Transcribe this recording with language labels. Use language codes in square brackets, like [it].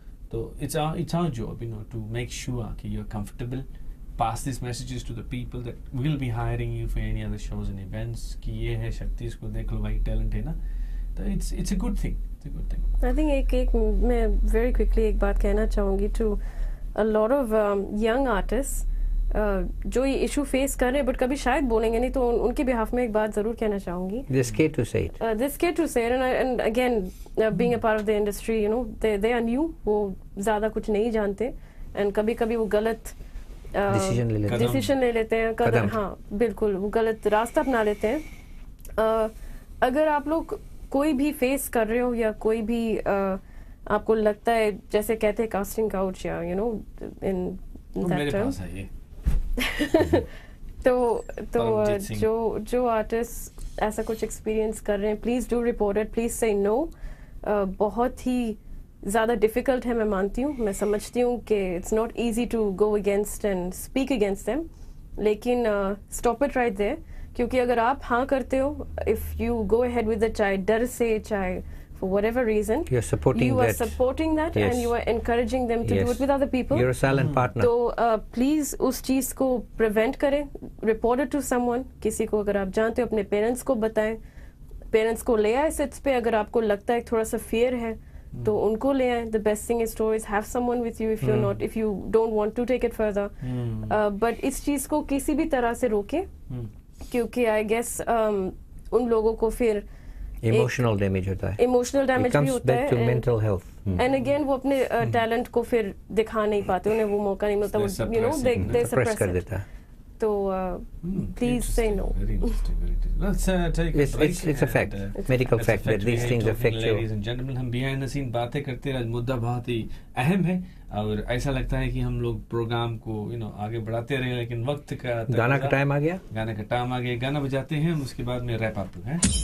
[en] So it's our job, to make sure that you're comfortable, pass these messages to the people that will be hiring you for any other shows and events. [hi] कि ये है शक्ति, इसको देख लो भाई, talent है ना. [en] So it's a good thing. It's a good thing. [hi] I think एक मैं very quickly एक बात कहना चाहूँगी [en] to a lot of young artists [hi] जो ये issue face कर रहे हैं but कभी शायद बोलेंगे नहीं, तो उनके behalf में एक बात ज़रूर कहना चाहूँगी. [en] They're scared to say it. They're scared to say it, and again being a part of the industry, they are new, [hi] वो ज़्यादा कुछ नहीं जानते, [en] and [hi] कभी-कभी वो गलत डिसीजन ले लेते हैं, कदम. हाँ बिल्कुल, वो गलत रास्ता अपना लेते हैं. अगर आप लोग कोई भी फेस कर रहे हो या कोई भी आपको लगता है, जैसे कहते हैं कास्टिंग काउच या इन दैट टर्म, तो जो आर्टिस्ट ऐसा कुछ एक्सपीरियंस कर रहे हैं, [en] Please do report it, please say no. [hi] बहुत ही ज़्यादा डिफ़िकल्ट है, मैं मानती हूँ, मैं समझती हूँ कि [en] it's not easy to go against and speak against them, [hi] लेकिन [en] Stop it right there. [hi] क्योंकि अगर आप हाँ करते हो, [en] if you go ahead with the, [hi] चाहे डर से, चाहे [en] for whatever reason, you are supporting that, yes. and you are encouraging them to do it with other people. You're a silent partner. तो please उस चीज़ को prevent करें, report it to someone. [hi] किसी को अगर आप जानते हो, अपने parents को बताएं, parents को ले आए sets पे. अगर आपको लगता है थोड़ा सा fear है, तो उनको ले आए. [en] The best thing is to always have someone with you if you don't want to take it further. [hi] But इस चीज़ को किसी भी तरह से रोकें, क्योंकि I guess उन लोगों को फिर इमोशनल डैमेज होता है, इमोशनल डैमेज भी होता है, [en] To mental health. [hi] And again वो अपने टैलेंट को फिर दिखा नहीं पाते, उन्हें वो मौका नहीं मिलता, they सप्रेस कर देता है. [en] तो please say no. Let's take it's a fact, medical fact that these things affect you. Ladies and gentlemen, [hi] हम behind the scene बातें करते हैं. आज मुद्दा बहुत ही अहम है और ऐसा लगता है कि हम लोग प्रोग्राम को आगे बढ़ाते रहे, लेकिन वक्त का गाना का टाइम आ गया. गाना बजाते हैं, उसके बाद में रैप अप है.